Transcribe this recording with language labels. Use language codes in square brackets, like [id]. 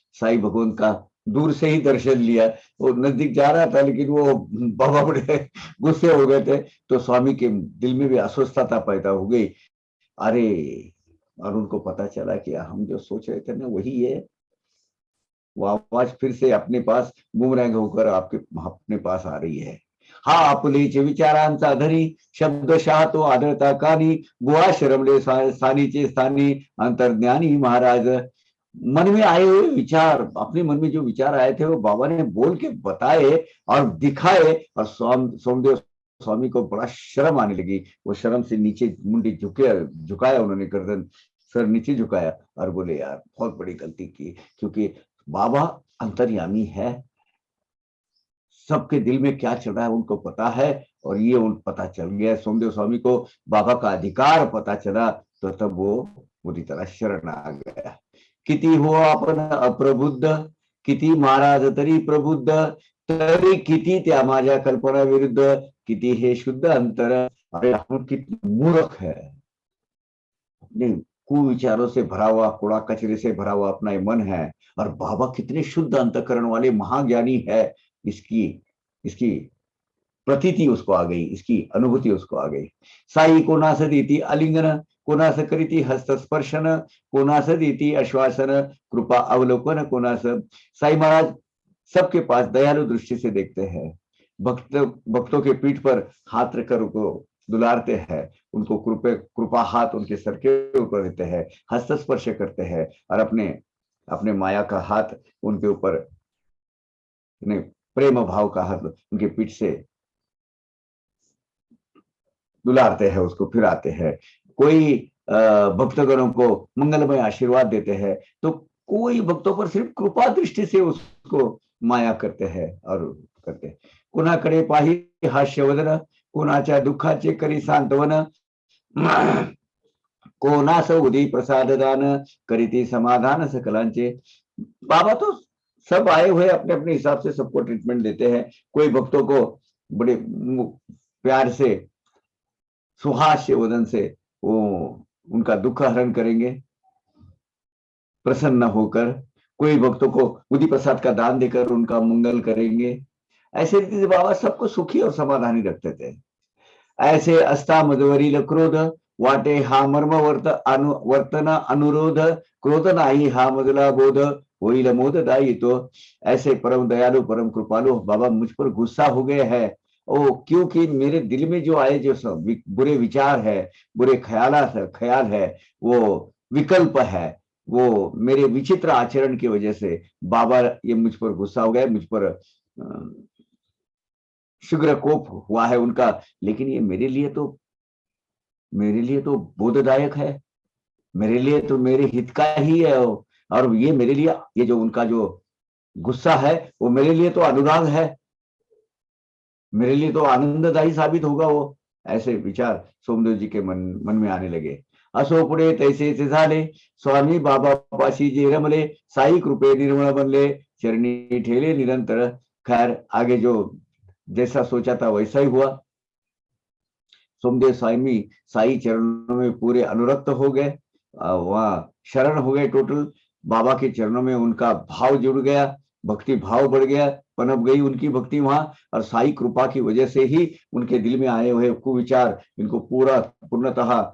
[hi] साई भगवान का दूर से ही दर्शन लिया। वो नजदीक जा रहा था, लेकिन वो बाबा बड़े गुस्से हो गए थे, तो स्वामी के दिल में भी अस्वस्थता पैदा हो गई। अरे, और उनको पता चला कि हम जो सोच रहे थे ना वही है। वो आवाज फिर से अपने पास बूमरैंग होकर अपने पास आ रही है। [mr] हा आपुलेचे विचारांचा आधरी, शब्दशः तो आदळता कानी, बुवा शरमले स्थानीचे स्थानी, अंतर्ज्ञानी महाराज। [hi] मन में आए हुए विचार, अपने मन में जो विचार आए थे वो बाबा ने बोल के बताए और दिखाए, और सोमदेव स्वामी को बड़ा शर्म आने लगी। वो शर्म से नीचे मुंडी झुकाया उन्होंने, गर्दन सर नीचे झुकाया और बोले यार बहुत बड़ी गलती की, क्योंकि बाबा अंतर्यामी है, सबके दिल में क्या चल रहा है उनको पता है, और ये उन पता चल गया। सोमदेव स्वामी को बाबा का अधिकार पता चला, तो तब वो पूरी तरह शरण आ गया। [mr] किती हो आपण अप्रबुद्ध, किती महाराज तरी प्रबुद्ध, तरी किती त्या माझ्या कल्पना विरुद्ध, किती हे शुद्ध अंतर। [hi] अरे हम कितने मूर्ख है, अपने कुविचारों से भरा हुआ, कूड़ा कचरे से भरा हुआ अपना मन है, और बाबा कितने शुद्ध अंतकरण वाले महाज्ञानी है, इसकी इसकी प्रतीति उसको आ गई, इसकी अनुभूति उसको आ गई। [mr] साई कोणास देती आलिंगन, कोणास करीती हस्तस्पर्शन, कोणास देती आश्वासन, कृपा अवलोकन कोणास। [hi] साई महाराज सबके पास दयालु दृष्टि से देखते हैं, भक्तों के पीठ पर हाथ रखकर उनको दुलारते हैं, उनको कृपा हाथ उनके सर के ऊपर देते हैं, हस्तस्पर्श करते हैं, और अपने माया का हाथ उनके ऊपर, प्रेम भाव का हाथ उनके पीठ से दुलारते हैं, उसको फिराते हैं। कोई भक्तगणों को मंगलमय आशीर्वाद देते हैं, तो कोई भक्तों पर सिर्फ कृपा दृष्टि से उसको माया करते हैं और करते हैं। [mr] कुणाकडे पाही हास्यवदन, कोणाच्या दुःखाचे करी सांत्वन, कोणास उदी प्रसाद दान, करीती समाधान सकलांचे। [hi] बाबा तो सब आए हुए अपने अपने हिसाब से सबको ट्रीटमेंट देते हैं। कोई भक्तों को बड़े प्यार से, सुहास्य वदन से वो उनका दुख हरण करेंगे प्रसन्न होकर, कोई भक्तों को उदी प्रसाद का दान देकर उनका मंगल करेंगे। ऐसे रीति से बाबा सबको सुखी और समाधानी रखते थे। [mr] ऐसे अस्ता मधवरील क्रोध, वाटे हा मर्म वर्तन अनुरोध, क्रोध नाही हा मधला बोध, होईल मोद दाई तो। [hi] ऐसे परम दयालु परम कृपालु बाबा मुझ पर गुस्सा हो गए हैं, ओ क्योंकि मेरे दिल में जो आए जो बुरे विचार है, बुरे ख्याल है, वो विकल्प है, वो मेरे विचित्र आचरण की वजह से बाबा ये मुझ पर गुस्सा हो गया, मुझ पर शीघ्र कोप हुआ है उनका। लेकिन ये मेरे लिए तो बोधदायक है, मेरे लिए तो मेरे हित का ही है, और ये मेरे लिए, ये जो उनका जो गुस्सा है वो मेरे लिए तो अनुराग है, मेरे लिए तो आनंददायी साबित होगा वो। ऐसे विचार सोमदेव जी के मन में आने लगे। [mr] असो पुढे तैसे झाले, स्वामी बाबा पाशी जे रमले, साई कृपे निर्मळ बनले, चरणी ठेले निरंतर। [hi] खैर आगे जो जैसा सोचा था वैसा ही हुआ। सोमदेव स्वामी साई चरणों में पूरे अनुरक्त हो गए, वहां शरण हो गए टोटल। बाबा के चरणों में उनका भाव जुड़ गया, भक्ति भाव बढ़ गया, पनप गई उनकी भक्ति वहां, और साई कृपा की वजह से ही उनके दिल में आए हुए कुविचार इनको पूर्णतः